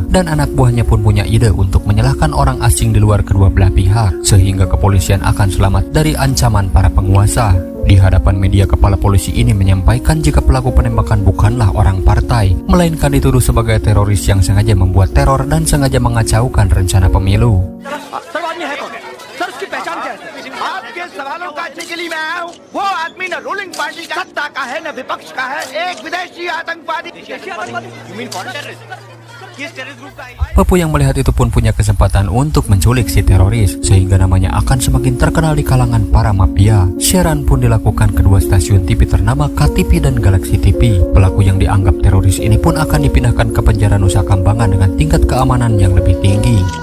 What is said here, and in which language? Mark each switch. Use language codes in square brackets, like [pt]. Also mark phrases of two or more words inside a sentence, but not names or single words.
[id] Dan anak buahnya pun punya ide untuk menyalahkan orang asing di luar kedua belah pihak, sehingga kepolisian akan selamat dari ancaman para penguasa. Di hadapan media, kepala polisi ini menyampaikan jika pelaku penembakan bukanlah orang partai, melainkan dituduh sebagai teroris yang sengaja membuat teror dan sengaja mengacaukan rencana pemilu. [hi] आपके सवालों का के लिए मैं आया हूँ। वो आदमी न [en] ruling party [hi] का सत्ता का है न विपक्ष का है, एक विदेशी आतंकवादी। [id] Papu yang melihat itu pun punya kesempatan untuk menculik si teroris, sehingga namanya akan semakin terkenal di kalangan para mafia. Siaran pun dilakukan kedua stasiun TV ternama KTV dan Galaxy TV. Pelaku yang dianggap teroris ini pun akan dipindahkan ke penjara Nusa Kambangan dengan tingkat keamanan yang lebih tinggi.